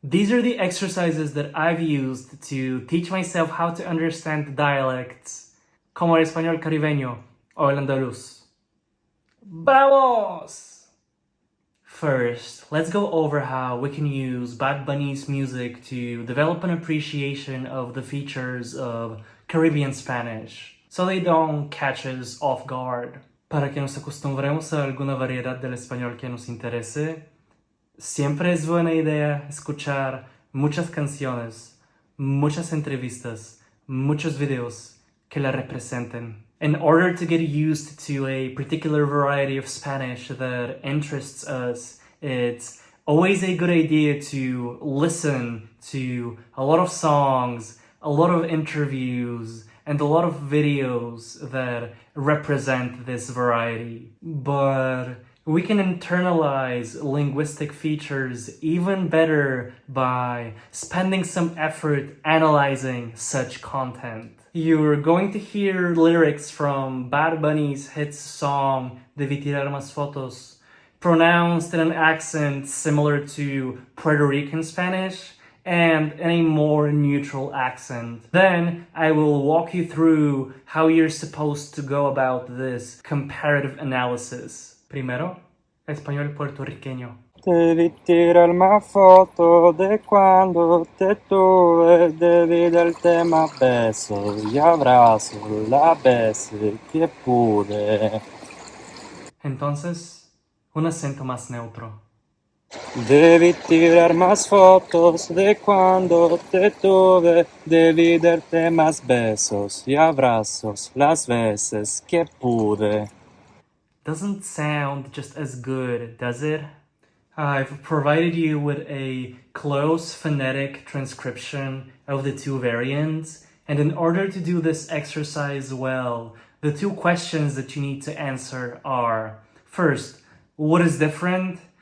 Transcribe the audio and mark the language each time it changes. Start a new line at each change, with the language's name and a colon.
English: These are the exercises that I've used to teach myself how to understand dialects,
Spanish: como el español caribeño o el andaluz. ¡Vamos!
English: First, let's go over how we can use Bad Bunny's music to develop an appreciation of the features of Caribbean Spanish, so they don't catch us off guard.
Spanish: Para que nos acostumbremos a alguna variedad del español que nos interese, siempre es buena idea escuchar muchas canciones, muchas entrevistas, muchos videos que la representen.
English: In order to get used to a particular variety of Spanish that interests us, it's always a good idea to listen to a lot of songs, a lot of interviews, and a lot of videos that represent this variety. But we can internalize linguistic features even better by spending some effort analyzing such content. You're going to hear lyrics from Bad Bunny's hit song "DeBÍ tirar más FOToS" pronounced in an accent similar to Puerto Rican Spanish and in a more neutral accent. Then I will walk you through how you're supposed to go about this comparative analysis.
Spanish: Primero, español puertorriqueño. Debí tirar más fotos de cuando te tuve, debí darte más besos y abrazos las veces que pude. Entonces, un acento más neutro. Debí tirar más fotos de cuando te tuve, debí darte más besos y abrazos las veces que pude.
English: Doesn't sound just as good, does it? I've provided you with a close phonetic transcription of the 2 variants, and in order to do this exercise well, the 2 questions that you need to answer are: first, what is different?